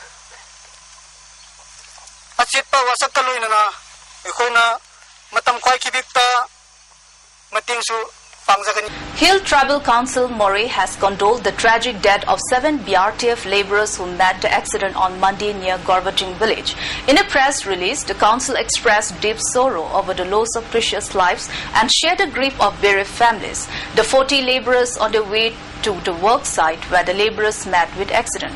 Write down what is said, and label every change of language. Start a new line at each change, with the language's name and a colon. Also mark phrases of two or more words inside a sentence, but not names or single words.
Manipuri: achit pa wasak taloy na ekona matam khwai kibikta mating su pangjagan.
English: Hill Tribal Council Mori has condoled the tragic death of 7 BRTF labourers who met the accident on Monday near Gorbating village. In a press release, the council expressed deep sorrow over the loss of precious lives and shared the grief of bereaved families. The 40 labourers on their way to the work site where the labourers met with accident.